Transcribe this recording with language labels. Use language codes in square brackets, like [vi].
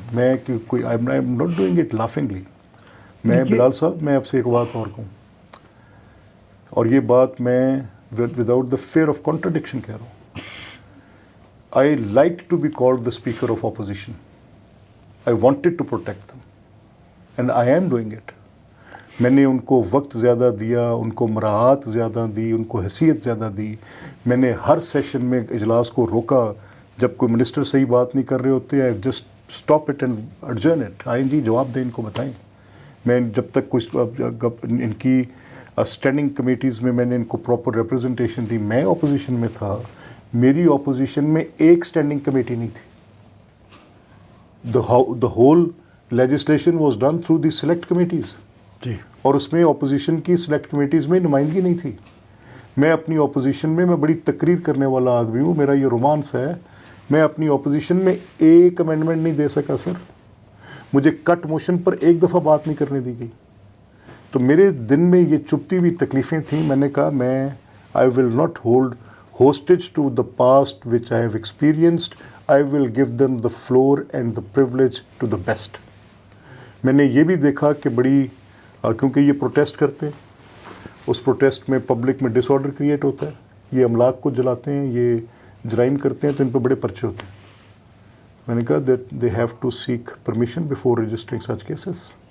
[ur] میں کوئی [en] I am not doing it laughingly. [ur] میں بلال صاحب میں آپ سے ایک بات اور کہوں, اور یہ بات میں [en] without the fear of contradiction [ur] کہہ رہا ہوں. [en] I like to be called the speaker of opposition. I wanted to protect them and I am doing it. [ur] میں نے ان کو وقت زیادہ دیا, ان کو مراعات زیادہ دی, ان کو حیثیت زیادہ دی. میں نے ہر سیشن میں اجلاس کو روکا. جب کوئی منسٹر صحیح بات نہیں کر رہے ہوتے, [en] I just stop it and adjourn it. [ur] آئیں جی جواب دیں, ان کو بتائیں. میں جب تک کچھ ان کی اسٹینڈنگ کمیٹیز میں نے ان کو پراپر ریپرزنٹیشن دی. میں اپوزیشن میں تھا, میری اپوزیشن میں ایک اسٹینڈنگ کمیٹی نہیں تھی. [en] The whole legislation was done through the select committees. [ur] جی. اور اس میں اپوزیشن کی سلیکٹ کمیٹیز میں نمائندگی نہیں تھی. میں اپنی اپوزیشن میں بڑی تقریر کرنے والا آدمی ہوں, میرا یہ رومانس ہے. میں اپنی اپوزیشن میں ایک امینڈمنٹ نہیں دے سکا سر. مجھے کٹ موشن پر ایک دفعہ بات نہیں کرنے دی گئی. تو میرے دن میں یہ چپتی ہوئی تکلیفیں تھیں. میں نے کہا میں [en] I will not hold hostage to the past which I have experienced. I will give them the floor and the privilege to the best. [ur] میں نے یہ بھی دیکھا کہ بڑی کیونکہ یہ پروٹیسٹ کرتے ہیں, اس پروٹیسٹ میں پبلک میں ڈس آرڈر کریٹ ہوتا ہے, یہ املاک کو جلاتے ہیں, یہ جرائم کرتے ہیں, تو ان پہ بڑے پرچے ہوتے ہیں. میں نے کہا [en] That they have to seek permission before registering such cases.